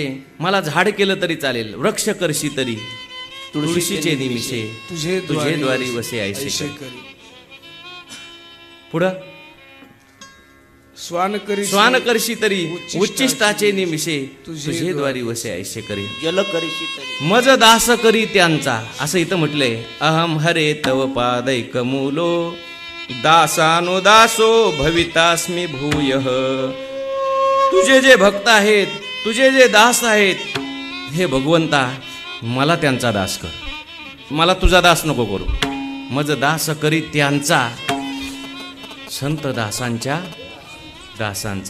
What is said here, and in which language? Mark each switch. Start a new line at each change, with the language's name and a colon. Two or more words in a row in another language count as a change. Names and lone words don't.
Marathi: मला झाड केलं तरी चालेल, वृक्ष करशी तरी तुळशीचे निमिषे तुझे द्वारी वसे ऐसे करी. पुढं स्वान करशी तरी उच्चिष्टाचे निमिषे तुझे द्वारी वसे ऐसे करी. जल करीशी तरी मज दास करी त्यांचा, असं इथं म्हटलंय.
Sanskrit: अहम हरे तव पादैक मूलो दासानुदासो भवितास्मि भूयः.
Marathi: तुझे जे भक्त आहेत, तुझे जे दास आहेत, हे भगवंता मला त्यांचा दास कर. मला तुझा दास नको करू. मज दास करी त्यांचा, संत दासांच्या दासांचा.